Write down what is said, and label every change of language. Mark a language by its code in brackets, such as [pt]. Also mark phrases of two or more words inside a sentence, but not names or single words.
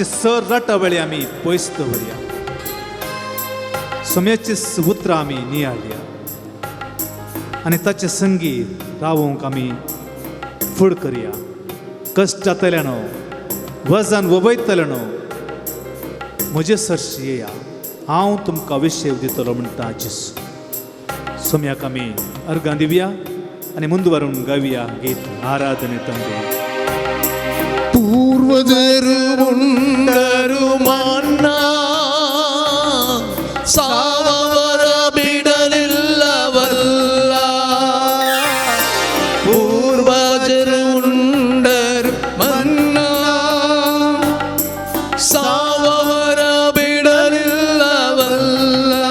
[kok] सर रटावळी आमी पयस दवरया सुम्याची उतरां आमी नियाळया आनी ताचे संगी रावूंक आमी फुड करया कश्ट जातले न्हू वजन वबयतले न्हू म्हजे सरशी येया हांव तुमकां विशय दितलो म्हणटा जेसू सुम्याक आमी अर्गां दिवया आनी मुंद व्हरून गावया गीत आराधने ತಂದೆ [kn] पूर्वजರು ಉಂಡರು ಮನ್ನಾ ಸಾವವರ ಬಿಡಲಿಲ್ಲವಲ್ಲ ಪೂರ್ವಜರು ಉಂಡರು ಮನ್ನಾ ಸಾವವರ ಬಿಡಲಿಲ್ಲವಲ್ಲ